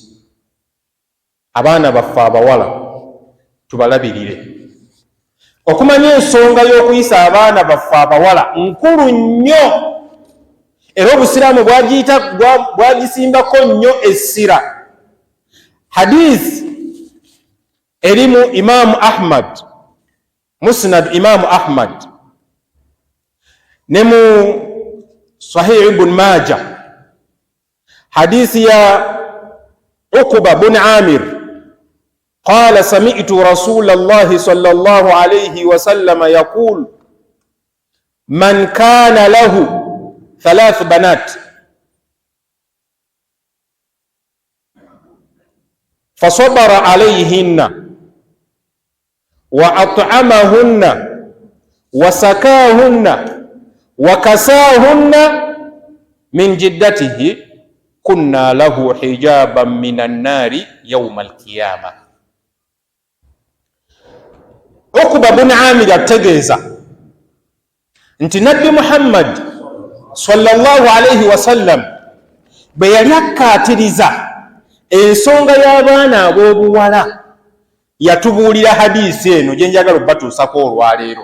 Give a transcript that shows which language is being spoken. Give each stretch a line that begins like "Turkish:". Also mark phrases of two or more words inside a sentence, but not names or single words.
Ganda: Abaana baffe abawala tubalabirire. Okumanya ensonga y'okuyisa abaana baffe abawala nkulu nnyo, era Obusiraamu bwagisimbako nnyo essira. Hadith erimu Imaamu Ahmad, Musnad Imaamu Ahmad, ne mu Sahih Ibn Majah, hadithi ya Uqba bin Amir
Arabic: قال سمعت رسول الله صلى الله عليه وسلم يقول من كان له 3 بنات فصبر عليهن وأطعمهن وسكاهن وكساهن من جدته كنا له حجابا من النار يوم القيامة.
Ganda: Uqba bin Amir ategeeza nti Nabbi Muhammad
Arabic: صلى الله عليه وسلم
Ganda: bwe yali akkaatiriza ensonga y'abaana ab'obuwala yatubuulira hadiisi eno gye njagala okubatuusako olwaleero.